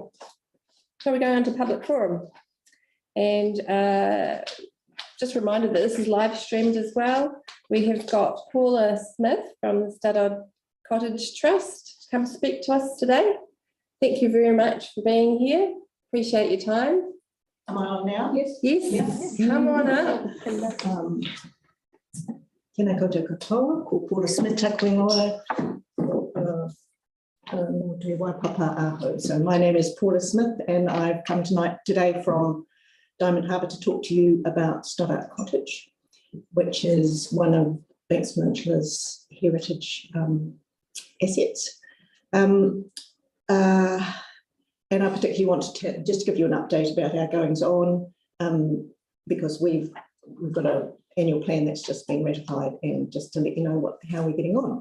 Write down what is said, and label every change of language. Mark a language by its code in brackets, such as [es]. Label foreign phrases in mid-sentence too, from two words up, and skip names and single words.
[en] So we're going on to public forum. And just a reminder that this is live streamed as well. We have got Paula Smith from the Studdard Cottage Trust to come speak to us today. Thank you very much for being here. Appreciate your time. Am I on now? Yes. Come on up. [mi] Tēnā koutou katoa, ko Paula Smith taku ingoa, mō te waipapa aho. [en] So my name is Paula Smith and I've come today from Diamond Harbour to talk to you about Studdard Cottage, which is one of Banks Peninsula's heritage assets. And I particularly want to just give you an update about our goings on, because we've got an annual plan that's just been ratified, and just to let you know how we're getting on.